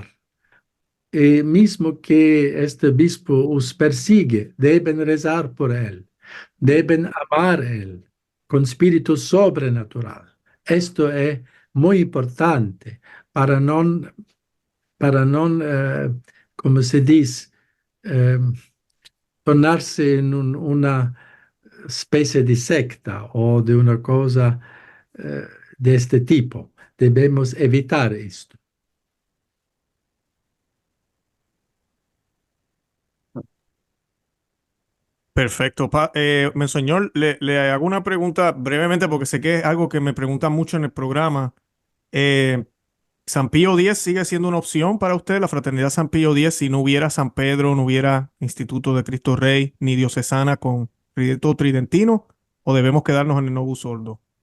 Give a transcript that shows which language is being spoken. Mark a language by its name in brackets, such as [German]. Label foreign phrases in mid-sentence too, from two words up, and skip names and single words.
[Spanish] Y mismo que este obispo os persigue, deben rezar por él, deben amar a él con espíritu sobrenatural. Esto es muy importante para [Italian] non, come si dice, eh, tornarse in una specie di secta o di una cosa di questo tipo. [Spanish] Debemos evitar esto. Perfecto. Monseñor, le hago una pregunta brevemente porque sé que es algo que me preguntan mucho en el programa. Eh, ¿San Pío X sigue siendo una opción para usted, la Fraternidad San Pío X, si no hubiera San Pedro, no hubiera Instituto de Cristo Rey, ni diocesana con rito tridentino, o debemos quedarnos en el Novus Ordo?